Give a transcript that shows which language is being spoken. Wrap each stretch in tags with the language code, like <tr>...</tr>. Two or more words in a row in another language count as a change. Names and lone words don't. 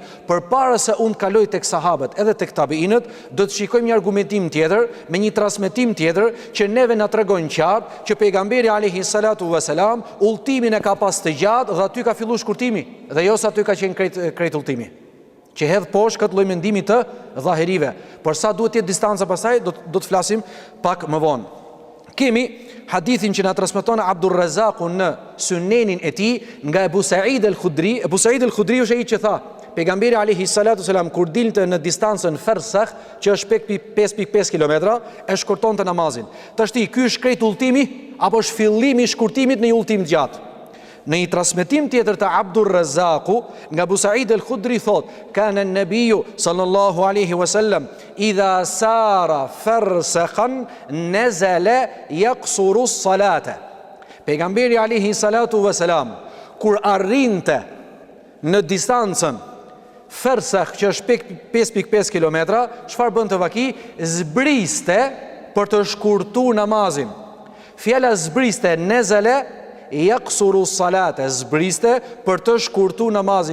<sq>Përpara se unë të kaloj tek sahabët edhe tek tabiinët, do të shikojmë një argumentim tjetër, me një transmetim tjetër që neve na tregon qartë që pejgamberi</sq> <ar>عليه الصلاة والسلام</ar> <sq>udhtimin e ka pas të gjatë dhe aty ka filluar shkurtimi, dhe jo sa aty ka qenë krejt udhtimi, që hedh poshtë këtë lloj mendimi të dhahirive. Por sa duhet të jetë distanca pasaj, do të flasim pak më vonë. Kemi hadithin që na transmeton Abdurrazaku në Sunenin e tij nga Ebu Said al-Khudri. Ebu Said al-Khudri është ai që tha, pejgamberi</sq> <ar>عليه الصلاة والسلام</ar> <sq>kur dilte në distancën Fersakh, që është 5.5 kilometra, e shkurtonte namazin. Tashti, ky është krejt udhëtimi apo është fillimi i shkurtimit në një udhëtim të gjatë? Në një transmetim tjetër të Abdurrazaku nga Abu Said al-Khudri thot,</sq> <ar>كان النبي صلى الله عليه وسلم إذا سار فرسخا نزل يقصر الصلاة.</ar> <sq>Pejgamberi</sq> <ar>عليه الصلاة والسلام</ar> <sq>kur arrinte në distancën Fersakh, që është 5.5 kilometra, çfarë bën të vaki? Zbriste për të shkurtuar namazin. Fjala zbriste,</sq> <ar>نزل يقصر الصلاة,</ar> <sq>zbriste për të shkurtuar namazin.</sq>